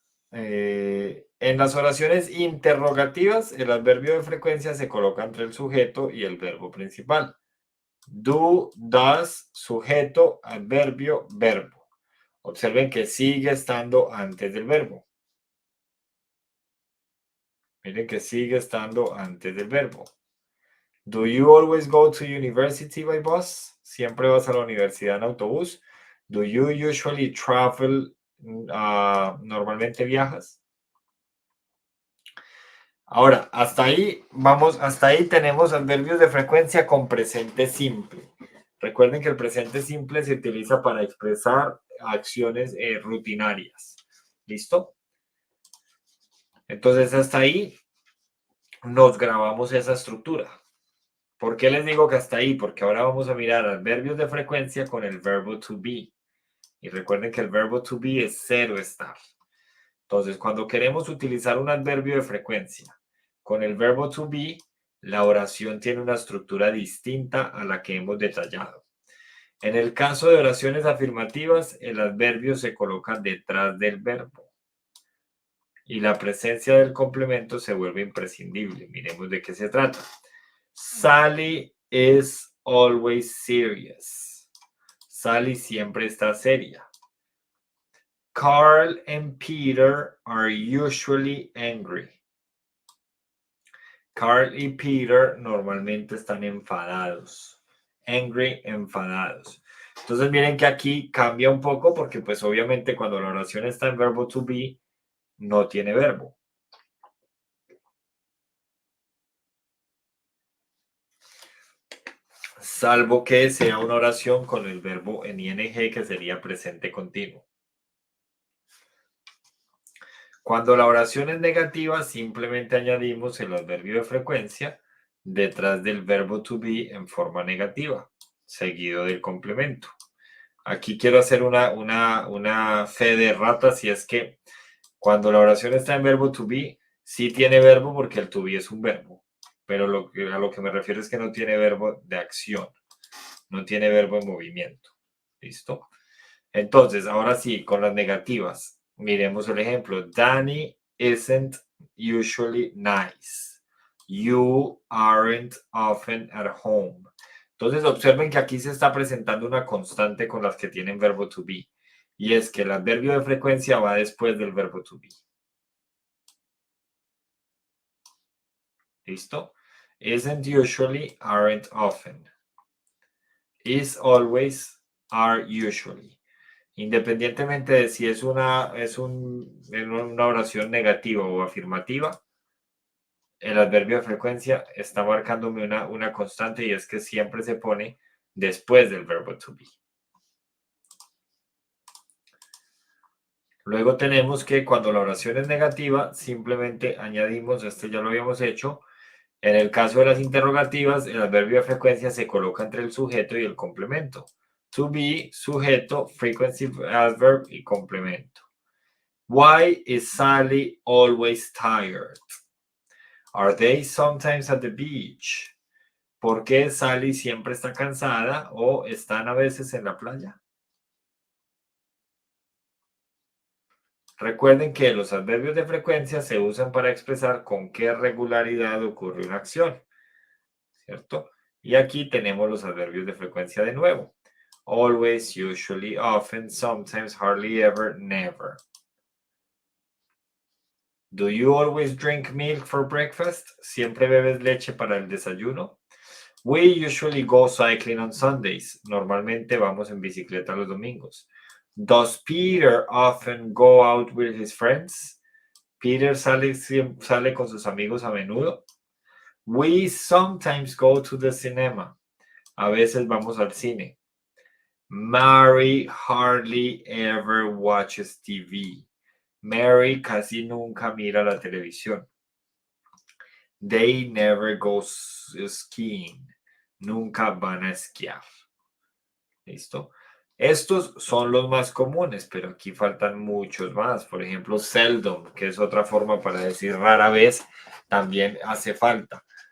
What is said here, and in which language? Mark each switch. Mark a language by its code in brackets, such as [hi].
[es] En las oraciones interrogativas, el adverbio de frecuencia se coloca entre el sujeto y el verbo principal. Do, does, sujeto, adverbio, verbo. Observen que sigue estando antes del verbo. Miren que sigue estando antes del verbo. [en] Do you always go to university by bus? [es] ¿Siempre vas a la universidad en autobús? [en] Do you usually travel? [es] ¿Normalmente viajas? Ahora, hasta ahí vamos, hasta ahí tenemos adverbios de frecuencia con presente simple. Recuerden que el presente simple se utiliza para expresar acciones rutinarias. ¿Listo? Entonces, hasta ahí nos grabamos esa estructura. ¿Por qué les digo que hasta ahí? Porque ahora vamos a mirar adverbios de frecuencia con el verbo to be. Y recuerden que el verbo to be es cero estar. Entonces, cuando queremos utilizar un adverbio de frecuencia con el verbo to be, la oración tiene una estructura distinta a la que hemos detallado. En el caso de oraciones afirmativas, el adverbio se coloca detrás del verbo y la presencia del complemento se vuelve imprescindible. Miremos de qué se trata. [en] Sally is always serious. [es] Sally siempre está seria. [en] Carl and Peter are usually angry. [es] Carl y Peter normalmente están enfadados. Angry, enfadados. Entonces miren que aquí cambia un poco porque pues obviamente cuando la oración está en verbo to be, no tiene verbo. Salvo que sea una oración con el verbo en ing que sería presente continuo. Cuando la oración es negativa, simplemente añadimos el adverbio de frecuencia detrás del verbo to be en forma negativa, seguido del complemento. Aquí quiero hacer una fe de rata, si es que cuando la oración está en verbo to be, sí tiene verbo porque el to be es un verbo, pero a lo que me refiero es que no tiene verbo de acción, no tiene verbo en movimiento. ¿Listo? Entonces, ahora sí, con las negativas, miremos el ejemplo. [en] Danny isn't usually nice. You aren't often at home. [es] Entonces, observen que aquí se está presentando una constante con las que tienen verbo to be. Y es que el adverbio de frecuencia va después del verbo to be. ¿Listo? [en] Isn't usually, aren't often. Is always, are usually. [es] Independientemente de si es una oración negativa o afirmativa, el adverbio de frecuencia está marcándome una constante y es que siempre se pone después del verbo to be. Luego tenemos que cuando la oración es negativa, simplemente añadimos, este ya lo habíamos hecho, en el caso de las interrogativas, el adverbio de frecuencia se coloca entre el sujeto y el complemento. To be, sujeto, frequency adverb y complemento. [en] Why is Sally always tired? Are they sometimes at the beach? [es] ¿Por qué Sally siempre está cansada o están a veces en la playa? Recuerden que los adverbios de frecuencia se usan para expresar con qué regularidad ocurre una acción, ¿cierto? Y aquí tenemos los adverbios de frecuencia de nuevo. [en] Always, usually, often, sometimes, hardly ever, never. Do you always drink milk for breakfast? [es] ¿Siempre bebes leche para el desayuno? [en] We usually go cycling on Sundays. [es] Normalmente vamos en bicicleta los domingos. [en] Does Peter often go out with his friends? [es] Peter sale con sus amigos a menudo. [en] We sometimes go to the cinema. [es] A veces vamos al cine. [en] Mary hardly ever watches TV. [es] Mary casi nunca mira la televisión. [en] They never go skiing. [es] Nunca van a esquiar. ¿Listo? Estos son los más comunes, pero aquí faltan muchos más. Por ejemplo, seldom, que es otra forma para decir rara vez, también hace falta.